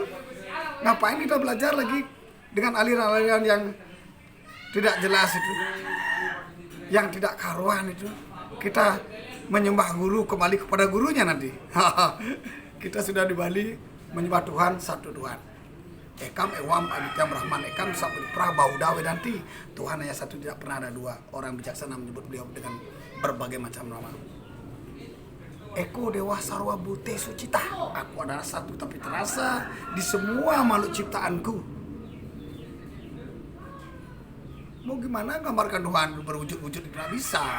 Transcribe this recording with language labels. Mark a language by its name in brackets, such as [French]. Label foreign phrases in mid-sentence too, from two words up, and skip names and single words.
[Indonesian] Ngapain kita belajar lagi dengan aliran-aliran yang tidak jelas itu, yang tidak karuan itu? Kita menyembah guru, kembali kepada gurunya nanti. Kita sudah di Bali menyembah Tuhan, satu Tuhan. [Sanskrit] Ekam ewam aditya Brahman ekam sabudipra bauda wedanti. [Indonesian] Tuhan hanya satu, tidak pernah ada dua. Orang bijaksana menyebut beliau dengan berbagai macam nama. [Sanskrit] Eko Dewa Sarwa Bute Sucita, [Indonesian] aku adalah satu tapi terasa di semua makhluk ciptaanku. Mau gimana gambarkan Tuhan berwujud-wujud, tidak bisa.